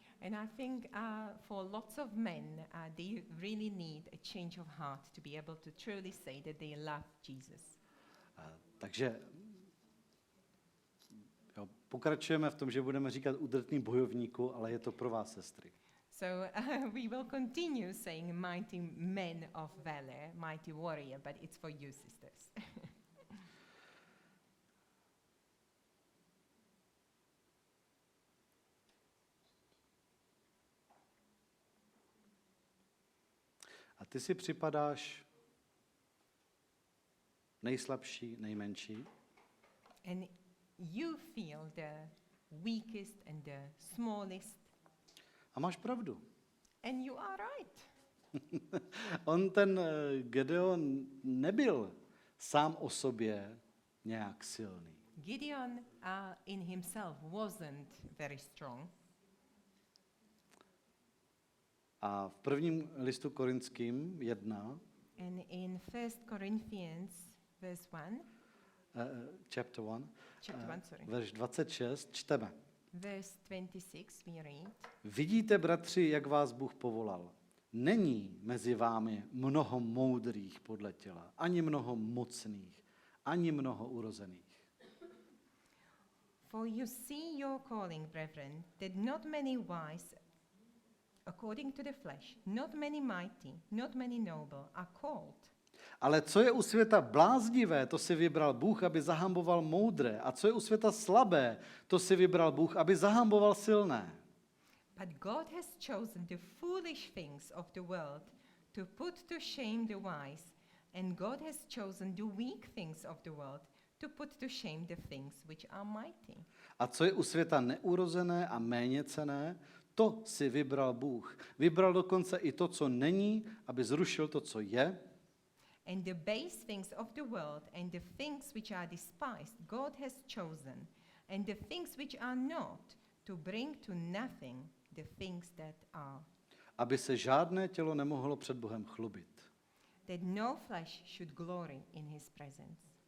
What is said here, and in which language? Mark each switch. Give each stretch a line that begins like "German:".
English: And I think for lots of men, they really need a change of heart to be able to truly say that they love Jesus.
Czech: Takže pokračujeme v tom, že budeme říkat udrtný bojovníku, ale je to pro vás, sestry.
English: So we will continue saying mighty men of valor, mighty warrior, but it's for you, sisters.
Czech: A ty si připadáš nejslabší, nejmenší.
English: And you feel the weakest and the smallest,
Czech: A máš pravdu.
English: and you are right.
Czech: Ten Gedeon nebyl sám o sobě nějak silný.
English: Gideon in himself wasn't very strong.
Czech: A v prvním listu Korinským 1,
English: And in 1 Corinthians verse 1, chapter 1, chapter 1, sorry,
Czech: verš 26, čteme.
English: verse 26, we read,
Czech: Vidíte, bratři, jak vás Bůh povolal. Není mezi vámi mnoho moudrých podle těla, ani mnoho mocných, ani mnoho urozených.
English: For you see your calling, brethren, that not many wise according to the flesh, not many mighty, not many noble are called.
Czech: Ale co je u světa bláznivé, to si vybral Bůh, aby zahamboval moudré. A co je u světa slabé, to si vybral Bůh, aby zahamboval silné.
English: But God has chosen the foolish things of the world to put to shame the wise, and God has chosen the weak things of the world to put to shame the things which are mighty.
Czech: A co je u světa neurozené a méněcenné, to si vybral Bůh. Vybral dokonce i to, co není, aby zrušil to, co je.
English: And the base things of the world and the things which are despised, God has chosen, and the things which are not, to bring to nothing the things that are,
Czech: Aby se žádné tělo nemohlo před Bohem chlubit.
English: that no flesh should glory in his presence.